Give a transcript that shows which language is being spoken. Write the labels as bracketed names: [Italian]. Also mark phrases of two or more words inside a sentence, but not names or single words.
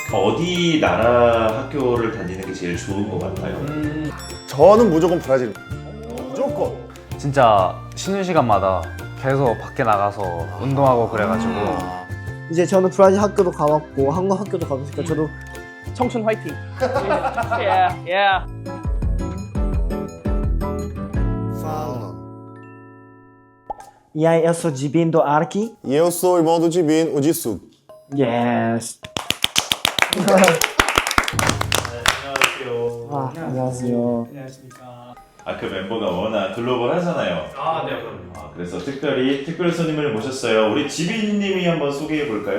[Korean] 어디 나라 학교를 다니는 게 제일 좋은 것 같아요? 저는 무조건 브라질. 무조건. 진짜 쉬는 시간마다 계속 밖에 나가서 운동하고 그래가지고 이제 저는 브라질 학교도 가봤고 한국 학교도 가봤으니까 저도 청춘 화이팅. [English] yeah, yeah. [Portuguese] E aí, eu sou Dibin do Arki. E eu sou irmão do Dibin, o Jisoo. [English] Yes. [Korean] 안녕하세요. 아, 안녕하세요. 그 멤버가 워낙 글로벌하잖아요. 네, 그럼요. 그래서 특별히 특별 손님을 모셨어요. 우리 지빈님이 한번 소개해 볼까요?